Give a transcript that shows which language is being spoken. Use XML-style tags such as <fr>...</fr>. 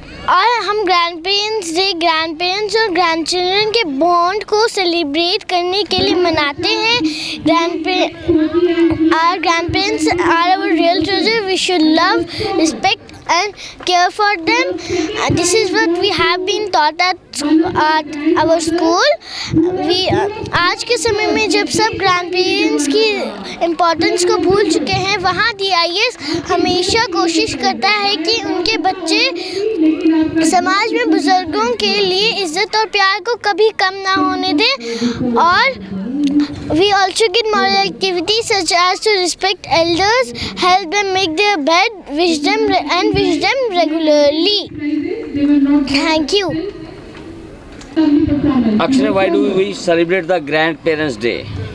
<hi>और हम grand parents day grand parents और ग्रैंड चिल्ड्रन के बॉन्ड को सेलिब्रेट करने के लिए मनाते हैं।</hi> <en>Our grandparents are our real treasure, we should love, respect and care for them. This is what we have been taught at our school.</en> <hi>आज के समय में जब सब ग्रैंड पेरेंट्स की इम्पोर्टेंस को भूल चुके हैं, वहाँ DIS हमेशा कोशिश करता है कि उनके बच्चे समाज में बुजुर्गों के लिए इज्जत और प्यार को कभी कम ना होने दें।</hi> <en>और we also get moral activities such as to respect elders, help them make their bed, wish them regularly. Thank you. Akshana, why do we celebrate the Grandparents' Day?</en>